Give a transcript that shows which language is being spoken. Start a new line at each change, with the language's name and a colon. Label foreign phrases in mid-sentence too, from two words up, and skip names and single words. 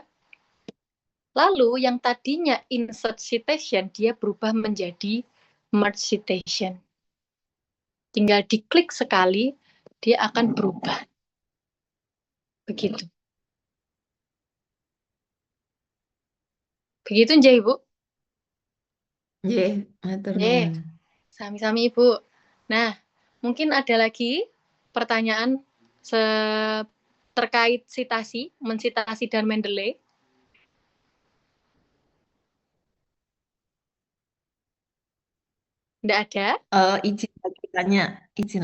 Indonesian: Lalu yang tadinya
English: insert citation,
Indonesian: dia berubah menjadi
English: merge citation.
Indonesian: Tinggal diklik sekali, dia akan berubah. Begitu. Begitu nje, Ibu?
Javanese: Nggih, matur Nggih, nuwun. sami-sami Ibu.
Indonesian: Nah, mungkin ada lagi pertanyaan terkait sitasi, mensitasi dan Mendeley. Nggak ada? Izin lagi tanya, izin